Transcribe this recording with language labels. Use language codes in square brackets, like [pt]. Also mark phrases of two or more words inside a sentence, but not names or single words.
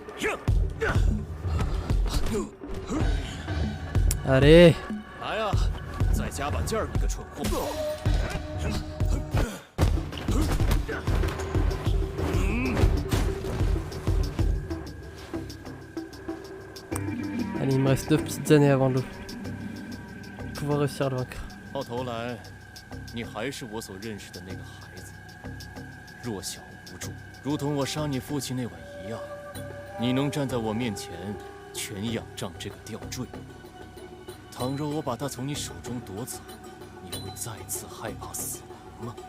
[fr] Allez. [zh] 加把劲儿，你个蠢货！ [fr] Allez, il me reste 9 petites années avant de pouvoir réussir à le vaincre. [zh] 到头来，你还是我所认识的那个孩子，弱小无助，如同我杀你父亲那晚一样。你能站在我面前，全仰仗这个吊坠。倘若我把它从你手中夺走，你会再次害怕死亡吗？